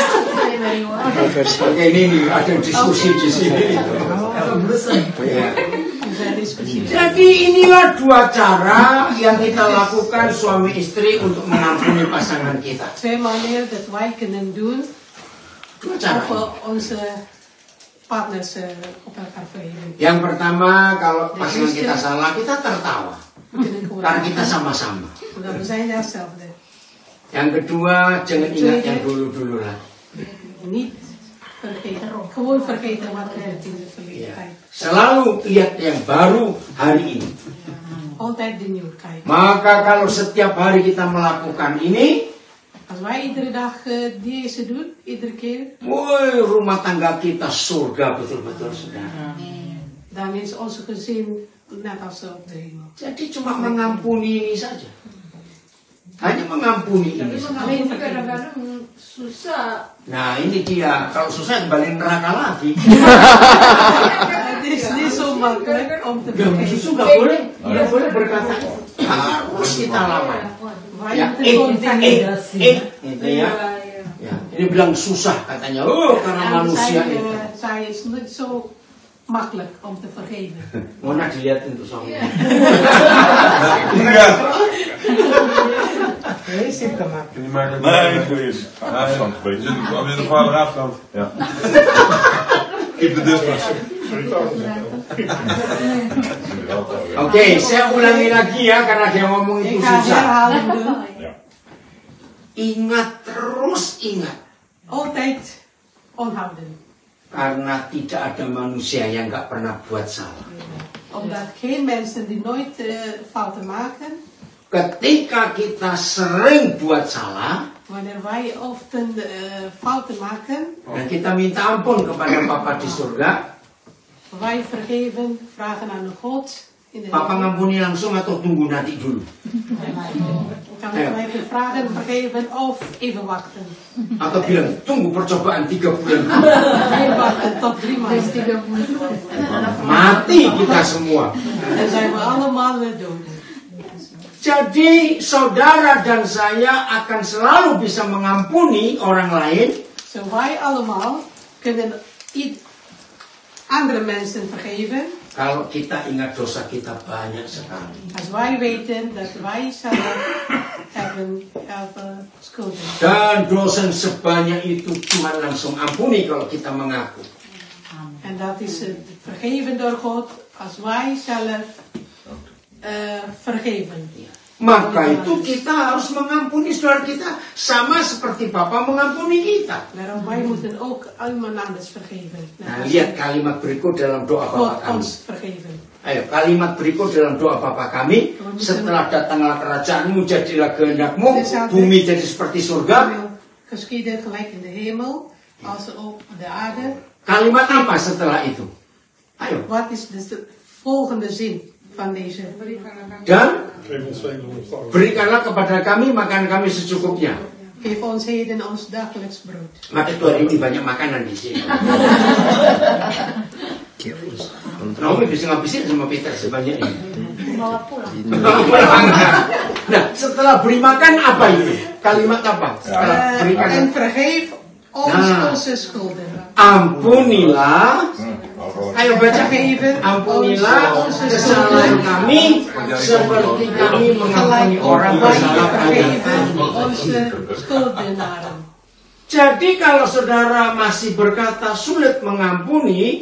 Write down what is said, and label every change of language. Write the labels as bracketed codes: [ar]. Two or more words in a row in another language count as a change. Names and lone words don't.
[id] Oke, ini ada diskusi di sini. Ya. Jadi inilah dua cara yang kita lakukan suami istri untuk mengampuni pasangan kita. [nl] 2 manieren dat wij kunnen doen [id] Dua cara. [nl] om onze partners op elkaar vergeven. [id] Yang pertama, kalau pasangan kita salah, kita tertawa. [nl] We kunnen gewoon [id] Karena kita sama-sama. [nl] omdat we zijn hetzelfde. [id] Yang kedua, jangan ingat yang dulu-dulu lah. [nl] Niet vergeten, gewoon vergeten wat er in de verleden [id] Ya. [nl] tijd. [id] Selalu lihat yang baru hari ini. [nl] Altijd de nieuw kijken. [id] Maka kalau setiap hari kita melakukan ini, [nl] Als wij iedere dag deze doen, iedere keer, [id] woi, rumah tangga kita surga betul-betul, saudara. [nl] dan is onze gezin net als op de hemel. [id] Jadi cuma mengampuni ini saja. Hanya mengampuni ini saja. Alleen kadang-kadang susah. Nah ini dia, kalau susah kembali neraka lagi. [nl] Het is niet zo makkelijk om te [id] Gak [nl] vergeten. [id] susu nggak boleh berkata harus kita lawan. [nl] Wij [id] Ya, [nl] moeten [id] gitu ya. Ya, ini bilang susah katanya. Oh, karena manusia itu. [nl] Zij is niet zo makkelijk om te vergeven. [id] Mona dilihatin tuh suaminya. [nl] Ja. Wees ik hem maar. Kun je maken? Nee, ik weet het. Nee, Afstand, je weet je. zit op de vader afstand. Ja. [en] Keep the distance. [id] Oke, saya ulangi lagi ya karena dia ngomong itu [nl] Ik ga [id] susah. [nl] herhaling doen. [id] Ingat terus ingat. [nl] Altijd onthouden. [id] Karena tidak ada manusia yang nggak pernah buat salah. [nl] Omdat geen mensen die nooit fouten maken. [id] ketika kita sering buat salah, [nl] wanneer wij often fouten maken, [id] dan kita minta ampun kepada Bapa di surga, [nl] wij vergeven, vragen aan de God in de [id] Papa [nl] hemel. [id] ngampuni langsung atau tunggu nanti dulu? [nl] Kan wij vragen, vergeven of even wachten. [id] Atau bilang, tunggu percobaan 3 bulan. [nl] Even wachten tot 3 maanden. [id] Mati kita semua. [nl] Dan zijn we allemaal dood. [id] Jadi saudara dan saya akan selalu bisa mengampuni orang lain. [nl] Zo wij allemaal kunnen andere mensen vergeven. [id] Kalau kita ingat dosa kita banyak sekali. [nl] Als wij weten dat wij zelf hebben schulden. [id] Dan dosa sebanyak itu Tuhan langsung ampuni kalau kita mengaku. [nl] En dat is vergeven door God als wij zelf vergeven. [id] Maka itu kita harus mengampuni saudara kita sama seperti Bapa mengampuni kita. [nl] Daarom wij moeten ook iemand anders vergeven. [id] Nah, lihat kalimat berikut dalam doa Bapa [nl] God [id] kami. [nl] ons vergeven. [id] Ayo, kalimat berikut dalam doa Bapa kami. Setelah datanglah kerajaanmu, jadilah kehendakmu, bumi jadi seperti surga. [nl] Geschieden gelijk in de hemel als op de aarde. [id] Kalimat apa setelah itu? Ayo. [nl] Wat is de volgende zin van deze? [id] Dan berikanlah kepada kami makan kami secukupnya. [nl] Geef ons heden ons dagelijks brood. [id] Maka itu hari ini banyak makanan di sini. Naomi bisa ngabisin sama Peter sebanyak ini. Bawa pulang. Nah, setelah beri makan apa itu? Kalimat apa? Setelah berikan. [nl] En vergeef ons onze schulden. [id] Ampunilah. Ayo baca. [nl] Vergeven [id] Ampunilah kesalahan kami seperti kami mengampuni orang bersalah [nl] vergeven [id] kepada [nl] onze schuldenaren. [id] Jadi kalau saudara masih berkata sulit mengampuni,